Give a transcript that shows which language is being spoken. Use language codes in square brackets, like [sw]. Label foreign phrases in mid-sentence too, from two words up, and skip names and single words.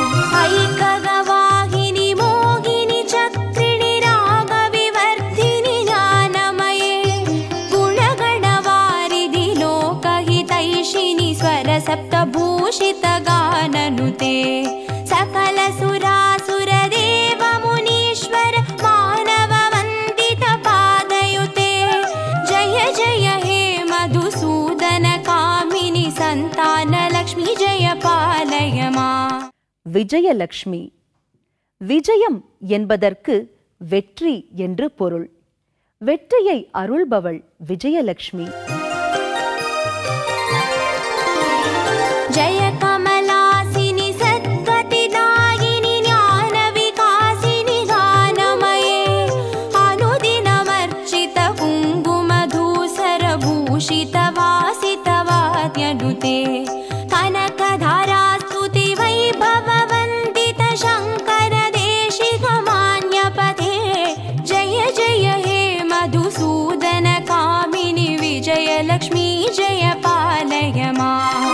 [sa] ऐकगवाहिनि मोगिनि चक्रिणि रागविवर्धिनि ज्ञानमये गुणगणवारिधि लोकहितैषिणि स्वरसप्तभूषित गाननुते सकल सुरासुर देव मुनीश्वर मानव वन्दित पादयुते जय जय हे मधुसूदन कामिनि संतानलक्ष्मी जय पालय माम्. [ta] விஜயலக்ஷ்மி. விஜயம் என்பதற்கு வெற்றி என்று பொருள். வெற்றியை அருள்பவள் விஜயலக்ஷ்மி. [sa] जय कमलासिनि सद्गतिदायिनि ज्ञानविकासिनि गानमये अनुदिनमर्चित कुङ्कुमधूसरभूषित वासितवाद्यनुते कनकधारास्तुति वैभववन्दित शङ्कर देशिकमान्यपते जय जय हे मधुसूदन कामिनि विजयलक्ष्मी जय पालय माम्.